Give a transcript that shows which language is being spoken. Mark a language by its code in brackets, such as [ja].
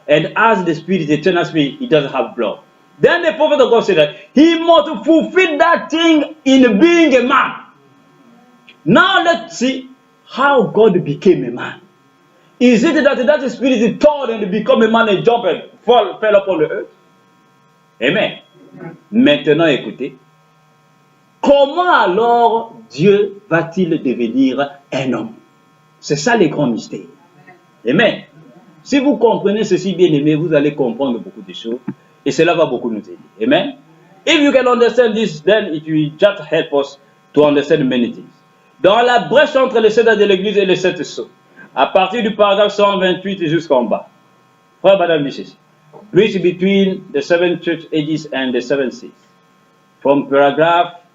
[en] And as the spirit, the eternal spirit, he doesn't have blood. Then the prophet of God said that he must fulfill that thing in being a man. Now let's see how God became a man. Is it that spirit turned and became a man and jumped and fell upon the earth? Amen. [fr] Maintenant écoutez, comment alors Dieu va-t-il devenir un homme? C'est ça les grands mystères. Amen. Si vous comprenez ceci bien aimé, vous allez comprendre beaucoup de choses. Et cela va beaucoup nous aider. Amen. [en] If you can understand this, then it will just help us to understand many things. [fr] Dans la brèche entre le cèdre de l'église et les sept sceaux, à partir du paragraphe 128 jusqu'en bas, frère madame dit ceci. [en] Bridge between the seven church ages and the seven seals. From paragraph